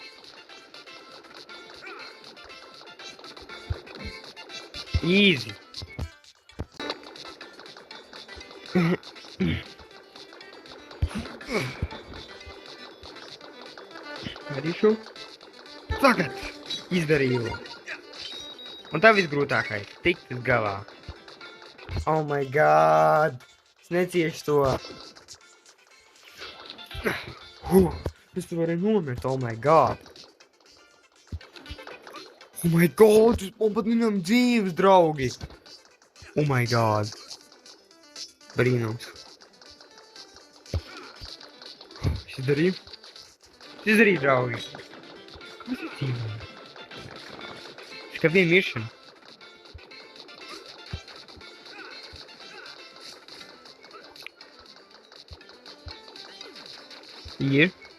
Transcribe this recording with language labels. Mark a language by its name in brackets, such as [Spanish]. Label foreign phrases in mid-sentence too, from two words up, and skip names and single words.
[English] Easy. [Latvian] Darīšu. Tagad izdarīju. Un tā visgrūtākais. Tikt uz galā. [English] Oh my god. [Latvian] Es neciešu to. Es te varēju nomirt. [English] Oh my god. Oh my god. [Latvian] Man pat viņam dzīves, draugi. [English] Oh my god. [Latvian] Brīnums. Es izdarīju. Es izdarīju, draugi. Kas ir dzīvē? Kā viena miršana. Ir.